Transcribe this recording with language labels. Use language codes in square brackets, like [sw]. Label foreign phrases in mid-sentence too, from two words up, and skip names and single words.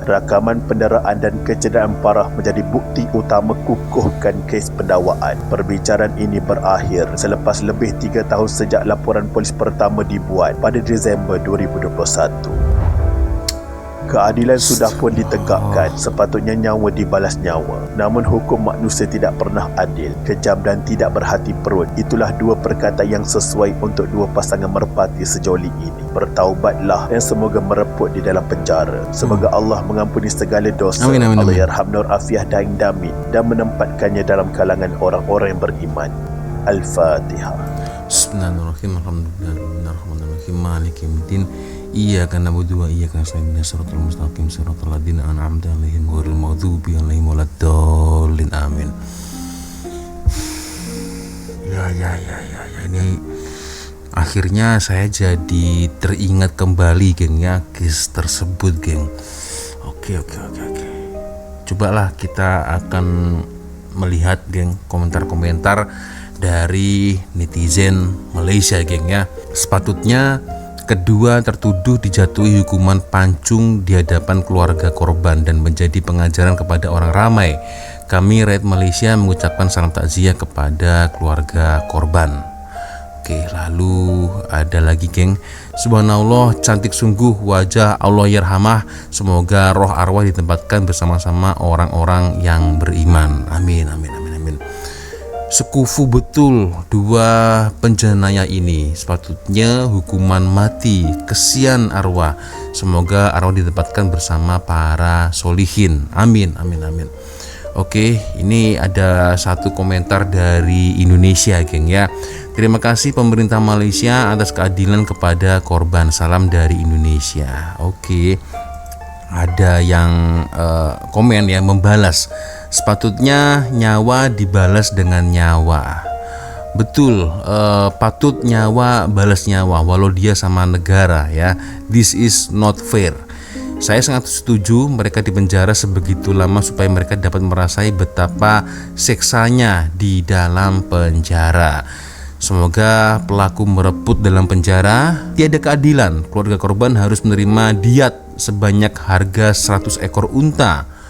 [ms] Rakaman penderaan dan kecederaan parah menjadi bukti utama kukuhkan kes pendakwaan. Perbicaraan ini berakhir selepas lebih 3 tahun sejak laporan polis pertama dibuat pada Disember 2021. Keadilan sudah pun ditegakkan, sepatutnya nyawa dibalas nyawa. Namun hukum manusia tidak pernah adil, kejam dan tidak berhati perut. Itulah dua perkataan yang sesuai untuk dua pasangan merpati sejoli ini. Bertaubatlah dan semoga mereput di dalam penjara. Semoga Allah mengampuni segala dosa. [ar] آمين، آمين, Allah amin. [ms] yarham Nur Afiah Daing Damin dan menempatkannya dalam kalangan orang-orang yang beriman. Al-Fatihah. [ar] بسم الله الرحمن الرحيم. الحمد لله الرحمن الرحيم. مالك يوم الدين. إياك نعبد وإياك نستعين. الصراط المستقيم صراط الذين أنعمت عليهم غير المغضوب عليهم ولا الضالين. [ms] Amin. Ya. [id] Ini akhirnya saya jadi teringat kembali, geng, ya, kes tersebut, geng. Oke. Cobalah kita akan melihat geng komentar-komentar dari netizen Malaysia geng ya. [ms] Sepatutnya kedua tertuduh dijatuhi hukuman pancung di hadapan keluarga korban dan menjadi pengajaran kepada orang ramai. Kami Rakyat Malaysia mengucapkan salam takziah kepada keluarga korban. [id] Oke, lalu ada lagi geng. [ms] Subhanallah, cantik sungguh wajah Allah Yarhamah. Semoga roh arwah ditempatkan bersama-sama orang-orang yang beriman. [ar] آمين، آمين، آمين، آمين. [ms] Sekufu betul dua penjenayah ini, sepatutnya hukuman mati. Kesian arwah, semoga arwah ditempatkan bersama para solihin. [ar] آمين، آمين، آمين. [id] Oke, ini ada satu komentar dari Indonesia geng ya. Terima kasih pemerintah Malaysia atas keadilan kepada korban. Salam dari Indonesia. Oke, ada yang komen ya, membalas. [ms] Sepatutnya nyawa dibalas dengan nyawa. Betul, patut nyawa balas nyawa walau dia sama negara ya. [en] This is not fair. [ms] Saya sangat setuju mereka dipenjara sebegitu lama supaya mereka dapat merasai betapa seksanya di dalam penjara. Semoga pelaku mereput dalam penjara. Tiada keadilan, keluarga korban harus menerima diat sebanyak harga 100 ekor unta.